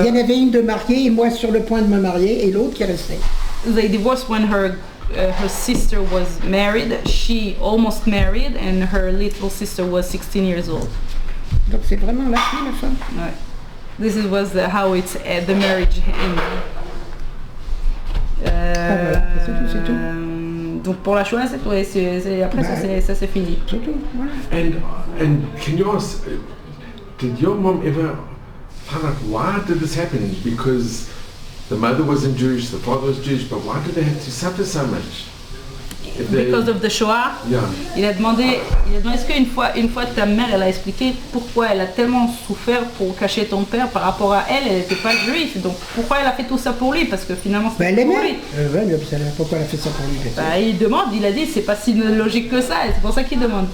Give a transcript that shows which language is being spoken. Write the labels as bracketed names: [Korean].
[French] Il y en avait une de mariée et moi sur le point de me marier et l'autre qui restait. [English] They divorced when her sister was married. She almost married, and her little sister was 16 years old. [French] Donc c'est vraiment la fille, la femme. Ouais. [English] This was how it's the marriage ended. [French] Voilà, c'est tout. Donc pour la Shoah, c'est tout. Après ça c'est fini. C'est tout, voilà. [English] And can you ask, did your mom ever find out why did this happen? Because the mother wasn't Jewish, the father was Jewish, but why did they have to suffer so much? Because of the Shoah. Yeah. [French] Il a demandé est-ce qu'une fois ta mère elle a expliqué pourquoi elle a tellement souffert pour cacher ton père par rapport à elle n'était pas juive, donc pourquoi elle a fait tout ça pour lui, parce que finalement Ben, c'était elle pour aimait. lui. Pourquoi elle a fait ça pour lui? Il demande, il a dit c'est pas si logique que ça, et c'est pour ça qu'il demande.